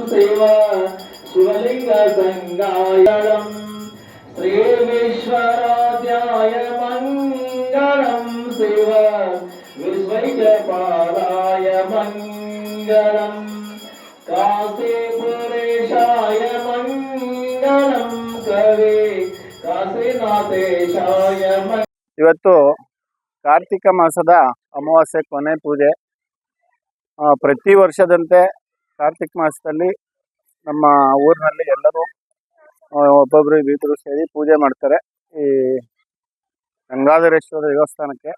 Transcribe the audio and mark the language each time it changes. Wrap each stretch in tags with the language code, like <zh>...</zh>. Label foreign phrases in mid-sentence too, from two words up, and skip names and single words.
<sa>शिवलिङ्गसङ्गायणं श्रीविश्वराध्याय मङ्गलं शिव विश्वैकपालाय मङ्गलं काशीपुरेशाय मङ्गलं कवे काशीनाथेशाय</sa> <kn>ಇವತ್ತು ಕಾರ್ತಿಕ ಮಾಸದ ಅಮಾವಾಸ್ಯೆ ಕೊನೆ ಪೂಜೆ. ಪ್ರತಿ ವರ್ಷದಂತೆ ಕಾರ್ತಿಕ ಮಾಸದಲ್ಲಿ ನಮ್ಮ ಊರಿನಲ್ಲಿ ಎಲ್ಲರೂ ಒಬ್ಬೊಬ್ಬರು ಬೀಗರು ಸೇರಿ ಪೂಜೆ ಮಾಡ್ತಾರೆ ಈ ಗಂಗಾಧರೇಶ್ವರ ದೇವಸ್ಥಾನಕ್ಕೆ.</kn>